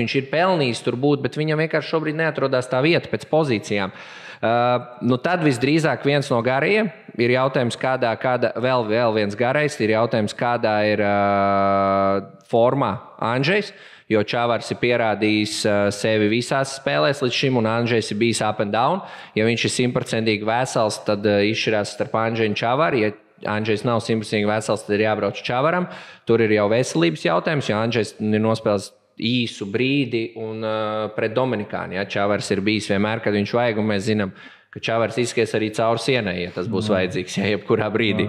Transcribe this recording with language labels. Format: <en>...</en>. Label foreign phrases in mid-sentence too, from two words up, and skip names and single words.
<lv>Viņš ir pelnījis tur būt, bet viņam vienkārši šobrīd neatrodās tā vieta pēc pozīcijām. Tad visdrīzāk viens no gariem, ir jautājums, kādā vēl viens garais, ir jautājums, kādā ir formā Andžejs, jo Čavars ir pierādījis sevi visās spēlēs līdz šim, un Andžejs ir bijis</lv> <en>up and down.</en> <lv>Ja viņš ir 100% vesels, tad izšķirās starp Andžeju un Čavaru. Ja Andžejs nav 100% vesels, tad ir jābrauc Čavaram. Tur ir jau veselības jautājums, jo Andžejs ir nospēlējis īsu brīdi un pret Dominikānu. Ja? Čavars ir bijis vienmēr, kad viņš vajag, un mēs zinām, ka Čavars izskies arī cauri sienai, ja tas būs vajadzīgs, ja jebkurā brīdī.</lv>